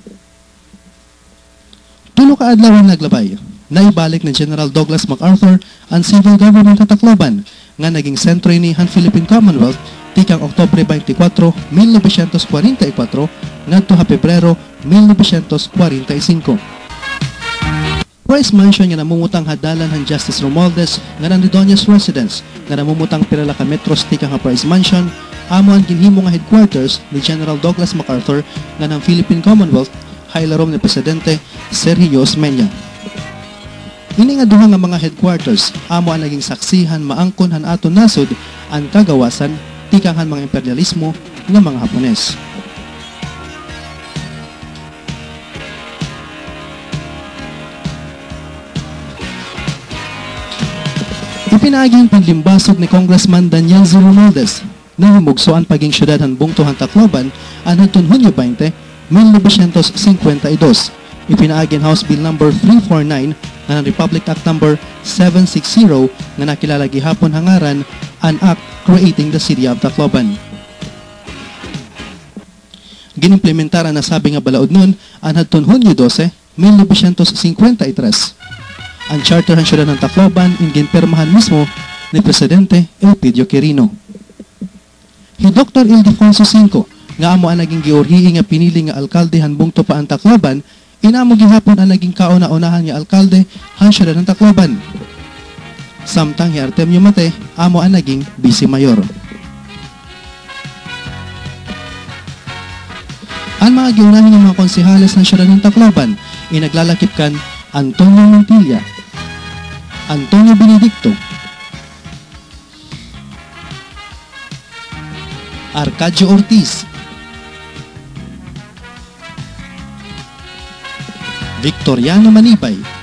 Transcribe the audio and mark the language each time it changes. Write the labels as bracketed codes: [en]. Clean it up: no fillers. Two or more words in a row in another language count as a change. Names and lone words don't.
[war] Tulo ka adlaw naglabay naibalik ni General Douglas MacArthur ang [en] civil government [war] sa Tacloban nga naging sentro ni Han Philippine Commonwealth tikang Oktubre 24, 1944 ngadto ha Pebrero 1945. Price Mansion nga namumutang hadalan han Justice Romualdez nga nang Redondo's residence nga namumutang pirala ka metros tikang ha Price Mansion amo ang ginhimo nga headquarters ni General Douglas MacArthur nga nang Philippine Commonwealth haylarom ni Presidente Sergio Osmeña. Ini nga duha nga mga headquarters amo ang naging saksihan maangkon han aton nasod ang kagawasan tikang han mga imperialismo nga mga Hapones. Ipinaagi ang paglimbasog ni Congressman Daniel Z. Romualdez na humugsoan paging syudad han bungtuhan Tacloban anhadton Hunyo 20, 1952. Ipinaagi ang House Bill number 349 ng Republic Act number 760 nga nakilala gihapon hangaran an Act creating the City of Tacloban. Ginimplementara na sabi nga balaod nun, anhadton Hunyo 12, 1953. Ang charter ng siyudad ng Tacloban ginpirmahan mismo ni Presidente Elpidio Quirino. Si Dr. Ildefonso V, nga amo ang naging giorhihi nga pinili nga alkalde hanbong tupaan Tacloban, inamo gihapon ang naging kauna-unahan nga alkalde han siyudad ng Tacloban. Samtang si Artemio Mate, amo ang naging [en] vice mayor. [war] Ang mga giunahin ng mga konsehales ng siyudad ng Tacloban inaglalakip kan Antonio Montilla, Antonio Benedicto, Arcadio Ortiz, Victoriano Manibay,